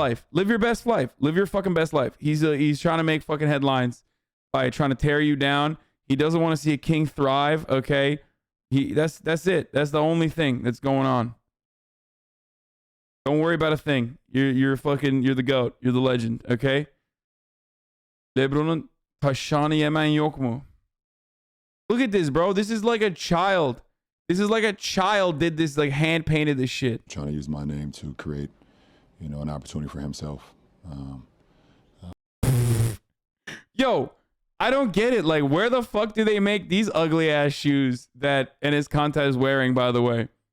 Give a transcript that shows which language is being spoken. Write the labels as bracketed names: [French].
[English] life. Live your best life. Live your fucking best life. He's trying to make fucking headlines by trying to tear you down. He doesn't want to see a king thrive. Okay, that's it. That's the only thing that's going on. Don't worry about a thing. You're the goat. You're the legend. Okay. [Turkish] LeBron'un taşağını yemen yok mu? [English] Look at this, bro. This is like a child. This is like a child did this, like hand painted this shit. Trying to use my name to create, an opportunity for himself. Yo, I don't get it. Like, where the fuck do they make these ugly ass shoes that Enes Kantar is wearing, by the way?